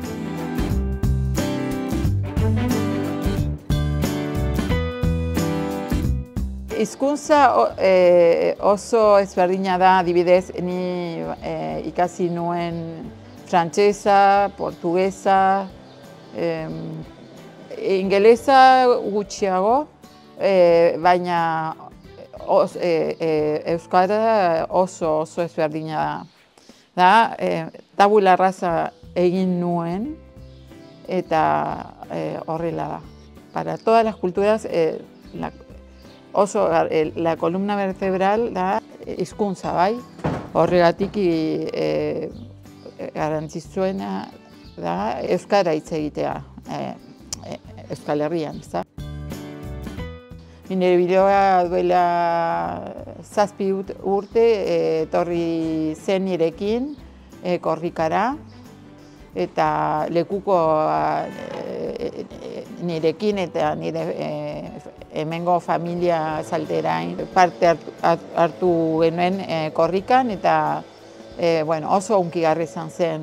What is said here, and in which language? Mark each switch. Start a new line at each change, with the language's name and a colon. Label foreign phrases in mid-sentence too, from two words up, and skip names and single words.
Basque: Hizkuntza oso ezberdina da, adibidez, ni ikasi nuen frantsesa, portugesa, ingelesa gutxiago, baina euskara oso ezberdina da.
Latin: Tabula rasa
Basque: egin nuen, eta horrela da.
Spanish: Para todas las culturas, la columna vertebral
Basque: da hizkuntza, bai. Horregatik garrantzitsuena da euskara hitz egitea Euskal Herrian, ezta? Nire bideoa duela 7 urte etorri zen nirekin korrikara, eta lekuko nirekin eta nire hemengo familia Salterain parte hartu genuen korrikan, eta oso hunkigarri izan zen.